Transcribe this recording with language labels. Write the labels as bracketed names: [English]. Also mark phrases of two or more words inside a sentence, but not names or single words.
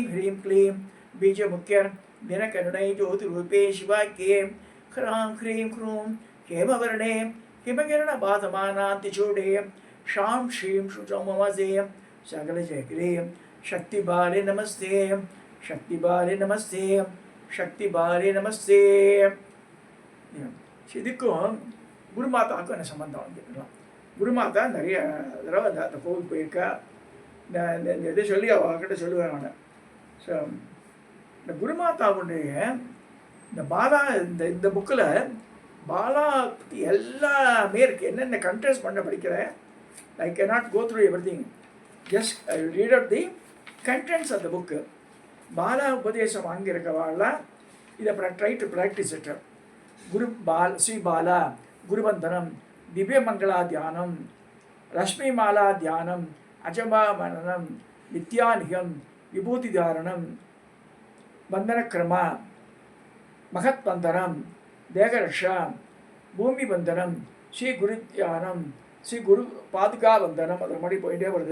[Sanskrit] ह्रीं क्लीं बीजमुख्य दिनकरुणे ज्योतिरूपे शिवाक्ये ह्रां ह्रीं ह्रूं हेमवर्णे हिमकिरणबाधमानान्तिचूडे शां श्रीं शुचौमवसे सकलचक्रे शक्तिबाले नमस्ते शक्तिबाले नमस्ते शक्तिबाले नमस्ते [Tamil] இதுக்கும் குருமாதாவுக்கும் என்ன சம்பந்தம் கேட்கலாம். குருமாதா நிறைய தடவை அந்த கோவில் போயிருக்கா. இந்த இதை சொல்லி அவகிட்ட சொல்லுவேன் நான். ஸோ இந்த குருமாதாவுடைய இந்த பாலா இந்த புக்கில் பாலா பற்றி எல்லாமே இருக்குது. என்னென்ன கண்டென்ட்ஸ் பண்ண படிக்கிறேன். [English] I can not go through every thing. just I read out the contents of the book. [Tamil] பாலா உபதேசம் வாங்கியிருக்கவாள்லாம் இதை [English] try to practice it. [Tamil] ஸ்ரீ பாலா குருபந்தனம், திவ்யமங்களா தியானம், ரஷ்மிமாலா தியானம், அஜபா மனனம், நித்யானிகம், விபூதி தாரணம், பந்தனக்கிரமா, மகத்பந்தனம், தேகரக்ஷா, பூமி பந்தனம், ஸ்ரீ குரு தியானம், ஸ்ரீ குரு பாதுகா பந்தனம், அது மாதிரி போயிட்டே வருது.